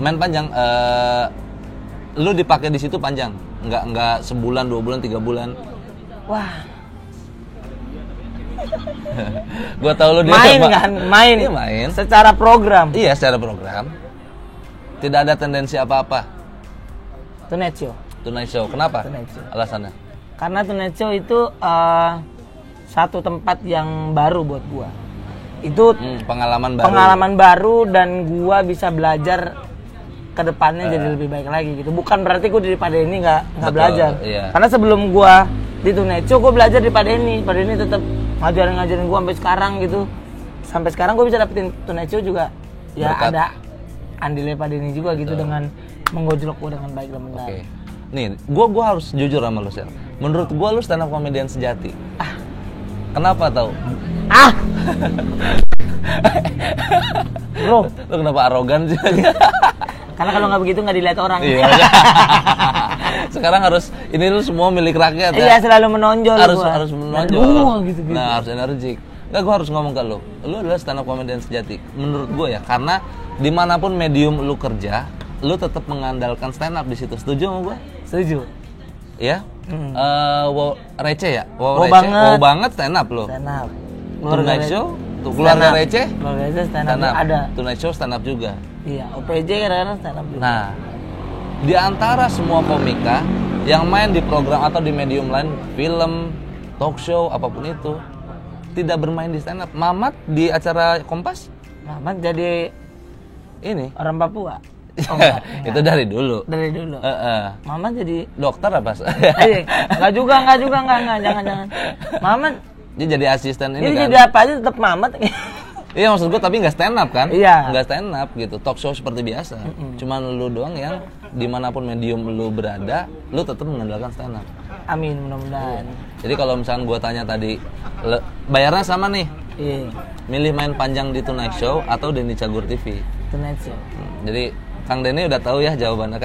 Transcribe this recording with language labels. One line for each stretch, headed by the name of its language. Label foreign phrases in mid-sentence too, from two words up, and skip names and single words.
Indonesian: Main panjang, lu dipakai di situ panjang, nggak sebulan, 2 bulan, 3 bulan. Wah. Gua tahu lu main. Iya, main. Secara program. Iya, secara program. Tidak ada tendensi apa-apa. Tonight Show. Tonight Show. Kenapa? Tonight Show. Alasannya? Karena Tonight Show itu satu tempat yang baru buat gua. Itu pengalaman baru dan gua bisa belajar ke depannya jadi lebih baik lagi gitu. Bukan berarti gua daripada ini nggak belajar. Iya. Karena sebelum gua di Tonight Show gua belajar daripada ini. Pada ini tetap ngajarin gua sampai sekarang gitu. Sampai sekarang gua bisa dapetin Tonight Show juga. Ya berkat. Ada andilnya pada ini juga gitu dengan menggojlok gua dengan baik dan benar. Oke. Nih, gua harus jujur sama lu, Sel. Menurut gua lu
English: stand up comedian
Indonesian: sejati. Kenapa tau? Bro, lu kenapa arogan sih? Karena kalau nggak begitu nggak dilihat orang. Iya. Sekarang harus ini lu semua milik rakyat ya. Iya, selalu menonjol. Harus menonjol. Gitu. Nah, harus energik. Nggak, gua harus ngomong ke lu. Lu adalah
English: stand up comedian
Indonesian: sejati. Menurut gua ya, karena dimanapun medium lu kerja, lu tetap mengandalkan
English: stand up
Indonesian: di situ. Setuju sama gua? Setuju. Ya? Receh ya? Wow banget
English: stand up
Indonesian: lo.
English: Stand up.
Indonesian: Tonight Show, keluarga receh. Keluarga receh
English: stand up
Indonesian: ada. Tonight Show
English: stand up
Indonesian: juga. Iya, OPJ kadang-kadang
English: stand up
Indonesian: juga. Nah, di antara semua komika yang main di program atau di medium lain, film,
English: talk show,
Indonesian: apapun itu, tidak bermain di
English: stand up.
Indonesian: Mamat di acara Kompas? Mamat jadi ini orang Papua. Oh, enggak. Itu dari dulu. Mamat jadi dokter apa? Enggak juga, jangan. Mamat dia jadi asisten ini kan. Jadi apa aja tetap Mamat. Iya, maksud gue tapi nggak
English: stand up
Indonesian: kan? Iya. Nggak
English: stand up
Indonesian: gitu,
English: talk show
Indonesian: seperti biasa. Cuman lu doang yang dimanapun medium lu berada, lu tetap mengandalkan
English: stand up.
Indonesian: Amin, mudah-mudahan. Jadi kalau misalkan gue tanya tadi, bayarnya sama nih. Iya. Milih main panjang di Tonight Show atau Denny Cagur TV? Tonight Show. Jadi Kang Denny udah tahu ya jawabannya, Kang?